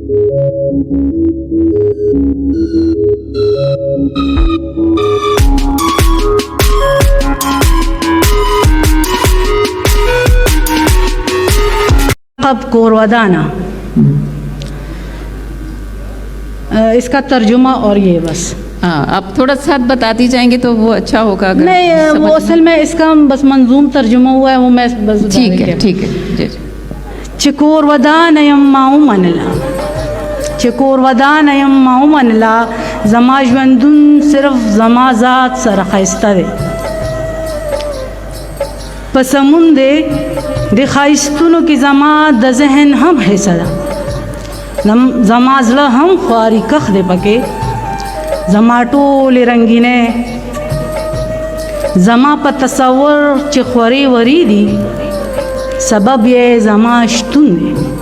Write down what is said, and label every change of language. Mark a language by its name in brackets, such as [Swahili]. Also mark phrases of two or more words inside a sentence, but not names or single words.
[Urdu] لقب کوروادانا، اس کا ترجمہ اور یہ بس. ہاں آپ تھوڑا ساتھ بتاتی جائیں گے تو وہ اچھا ہوگا. اگر نہیں وہ اصل میں اس کا بس منظوم ترجمہ ہوا ہے، وہ میں بس. ٹھیک ہے ٹھیک ہے جی. چکوروادانیم ماؤ منلا، چکوروادانیم ماؤ منلا، [Pashto] زما ژوندون صرف زما ذات سره ښایسته دی. په سمون دی د ښایستونو کې زما د ذهن هم حصه ده، زما زړه هم خواري کښ دی پکې، زما ټولې رنګینې زما په تصور چې خورې وري دي، سبب یې زما شتون دی.